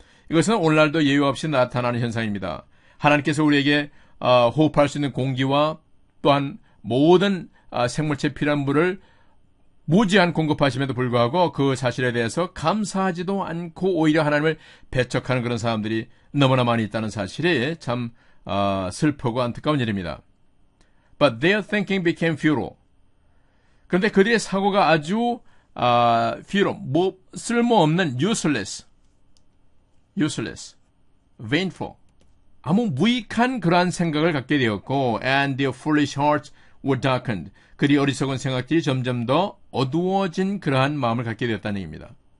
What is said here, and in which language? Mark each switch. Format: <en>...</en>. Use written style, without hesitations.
<ko>이것은 오늘날도 예외 없이 나타나는 현상입니다. 하나님께서 우리에게 호흡할 수 있는 공기와 또한 모든 생물체 필요한 물을 무제한 공급하심에도 불구하고 그 사실에 대해서 감사하지도 않고 오히려 하나님을 배척하는 그런 사람들이 너무나 많이 있다는 사실이 참 슬프고 안타까운 일입니다.</ko> <en>But their thinking became futile.</en> <ko>그런데 그들의 사고가 아주 futile, 쓸모없는 useless, vainful, 아무 무익한 그러한 생각을 갖게 되었고,</ko> <en>and their foolish hearts were darkened.</en> <ko>그들이 어리석은 생각들이 점점 더 어두워진 그러한 마음을 갖게 되었다는 얘기입니다.</ko>